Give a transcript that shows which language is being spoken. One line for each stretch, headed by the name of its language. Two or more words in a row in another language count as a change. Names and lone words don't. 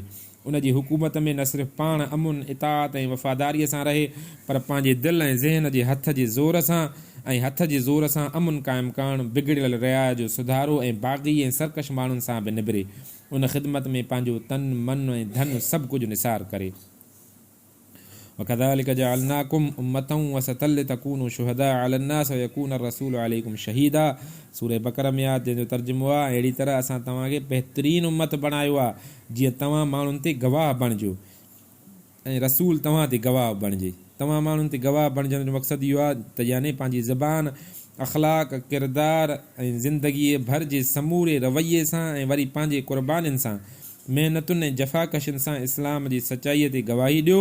Sindhi: उन जी हुकूमत में न सिर्फ़ु पाण अमुन इताअत ऐं वफ़ादारीअ सां रहे पर पंहिंजे दिलि ऐं ज़हन जे हथ जे ज़ोर सां अमुन क़ाइमु करणु, बिगड़ियल रियाय जो सुधारो ऐं बाग़ी ऐं सरकश माण्हुनि सां बि निबिरे। उन ख़िदमत में पंहिंजो तन मन ऐं धन सभु कुझु निसार करे।
Arabic: وكذلك جعلناكم أمة وسطا لتكونوا شهداء على الناس ويكون الرسول عليكم شهيدا.
Sindhi: सूरह बक़रा में आहे जंहिंजो तर्जुमो आहे अहिड़ी तरह असां तव्हांखे बहितरीन उम्मत बणायो आहे जीअं तव्हां माण्हुनि ते गवाह बणिजो ऐं रसूल तव्हां ते गवाह बणिजे। तव्हां माण्हुनि ते गवाह बणिजण जो मक़सदु इहो आहे त यानी पंहिंजी ज़बान अख़लाक किरदार ऐं ज़िंदगीअ भर जे समूरे रवैये सां ऐं वरी पंहिंजे क़ुर्बानीनि सां महिनतुनि ऐं जफ़ाकशियुनि सां इस्लाम जी सचाईअ ते गवाही ॾियो।